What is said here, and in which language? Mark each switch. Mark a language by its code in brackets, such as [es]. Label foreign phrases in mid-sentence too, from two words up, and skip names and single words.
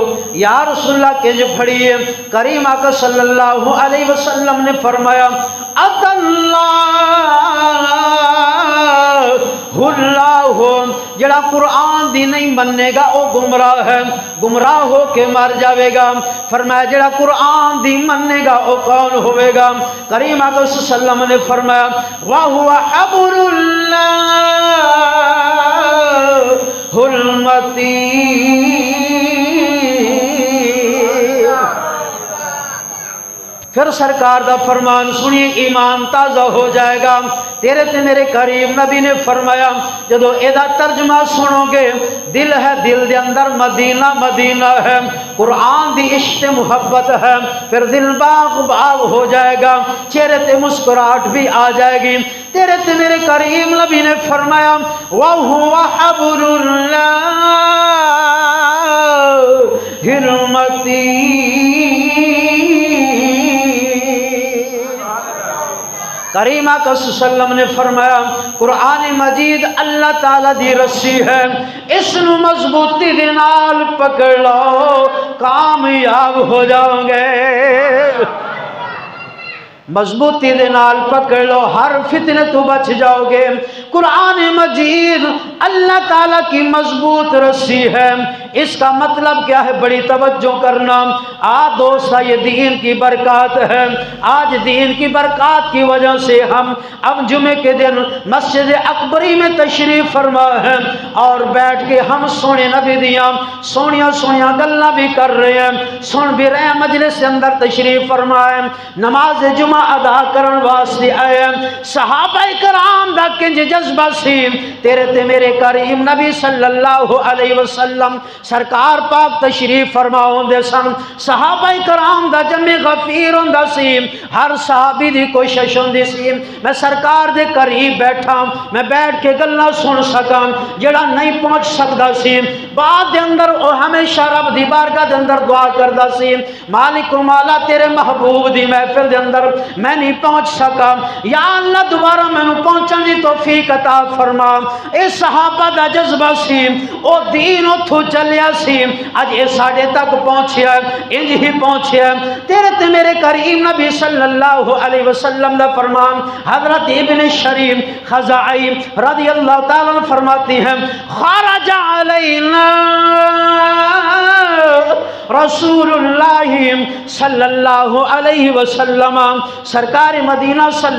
[ar] یا رسول اللہ [pa] کے جو پڑھیے، کریم آقا [ar] صلی اللہ علیہ وسلم [pa] نے فرمایا اللہ جڑا قرآن دی نہیں مننے گا وہ گمراہ ہے، گمراہ ہو کے مر جاوے گا۔ فرمایا جڑا قرآن دی مننے گا وہ کون ہوئے گا؟ کریم آقا [ar] صلی اللہ علیہ وسلم [pa] نے فرمایا [ar] وَهُوَ حَبْلُ اللَّهِ الْمَتِينُ۔ [pa] پھر سرکار دا فرمان سنیے، ایمان تازہ ہو جائے گا۔ تیرے تے میرے کریم نبی نے فرمایا جدو ایدہ ترجمہ سنو گے، دل ہے، دل دے اندر مدینہ مدینہ ہے، قرآن دی عشق محبت ہے، پھر دل باغ باغ ہو جائے گا، چہرے تے مسکراہٹ بھی آ جائے گی۔ تیرے تے میرے کریم نبی نے فرمایا [ar] وَهُوَ حَبْلُ اللَّهِ الْمَتِينُ۔ [pa] کریم آقا [ar] صلی اللہ علیہ وسلم [pa] نے فرمایا قرآن مجید اللہ تعالیٰ دی رسی ہے، اس نو مضبوطی دے نال پکڑ لو، کامیاب ہو جاؤ گے۔ مضبوطی دے نال پکڑ لو، ہر فتنے تو بچ جاؤ گے۔ [ur] قرآن مجید اللہ تعالیٰ کی مضبوط رسی ہے۔ اس کا مطلب کیا ہے؟ بڑی توجہ کرنا۔ دوستہ یہ دین کی برکات ہے۔ آج دین کی برکات کی وجہ سے ہم اب جمعے کے دن مسجد اکبری میں تشریف فرما ہے اور بیٹھ کے ہم [pa] سونے نبی دیاں سونیاں سونیاں گلاں [ur] بھی کر رہے ہیں، سن بھی رہے ہیں، مجلس کے اندر تشریف فرمائے، نماز جمعہ ادا [pa] کرن واسطے آئے۔ صحابہ کرام دا کنج جذبہ سی، تیرے تے میرے کریم نبی [ar] صلی اللہ علیہ وسلم [pa] سرکار پاک تشریف فرما ہوندے سن، صحابہ کرام دا جمع غفیر ہوندا سی، ہر صحابی دی کوشش ہوندی سی میں سرکار دے قریب بیٹھا، میں بیٹھ کے گلاں سن سکاں، جڑا نہیں پہنچ سکدا سی بعد دے اندر او ہمیشہ رب دی بارگاہ دے اندر دعا کردا سی، مالک و مولا تیرے محبوب دی محفل دے اندر میں نہیں پہنچ سکا، یا اللہ دوبارہ مینوں پہنچن دی توفیق عطا فرما۔ اے صحابہ دا جذبہ سی، او دین اتھوں چلیا سی، اج اے ساڈے تک پہنچیا، انج ہی پہنچیا۔ تیرے تے میرے کریم نبی [ar] صلی اللہ علیہ وسلم [pa] دا فرمان حضرت ابن شریف خزاعی [ar] رضی اللہ تعالیٰ عنہ [ur] فرماتی ہیں، [ar] خرج علینا رسول اللہ صلی اللہ علیہ وسلم، [ur] سرکار مدینہ [ar] صلی